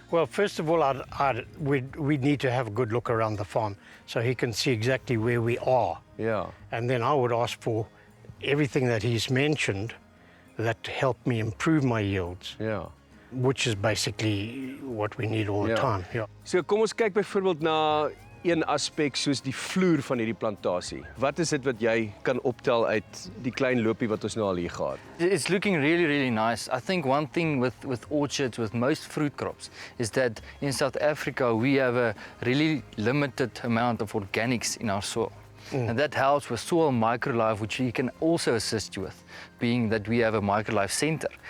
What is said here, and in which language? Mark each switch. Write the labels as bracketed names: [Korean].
[English] Well, first of all, we need to have a good look around the farm so he can see exactly where we are. Yeah. And then I would ask for everything that he's mentioned that help me improve my yields. Yeah. Which is basically what we need all the time. Yeah. [Afrikaans] So kom ons kyk byvoorbeeld na een aspek soos die vloer van hierdie plantasie. Wat is dit wat jy kan optel uit die klein loopie wat ons nou al hier gehad? [English] It's looking really, really nice. I think one thing with orchards, with most fruit crops, is that in South Africa we have a really limited amount of organics in our soil. And that helps with soil microlife, which we can also assist you with, being that we have a microlife center.